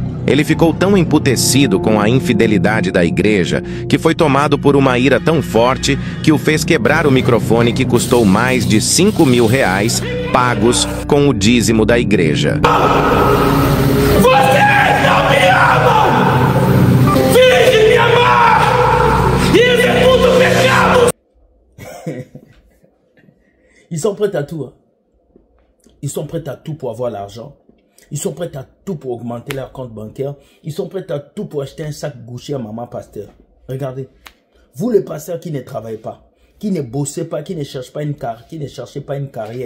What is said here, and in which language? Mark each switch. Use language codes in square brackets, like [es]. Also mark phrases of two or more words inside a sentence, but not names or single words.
[pt] Ele ficou tão emputecido com a infidelidade da igreja que foi tomado por uma ira tão forte que o fez quebrar o microfone que custou mais de R$5.000 pagos com o dízimo da igreja. Vocês não me amam! Finge me amar! Isso é tudo pecado! [fr] Ils sont prêts à tout. Hein? Ils sont prêts à tout pour avoir l'argent. Ils sont prêts à tout pour augmenter leur compte bancaire. Ils sont prêts à tout pour acheter un sac Gucci à maman pasteur. Regardez. Vous les pasteurs qui ne travaillent pas, qui ne bossez pas, qui ne cherchez pas une carrière.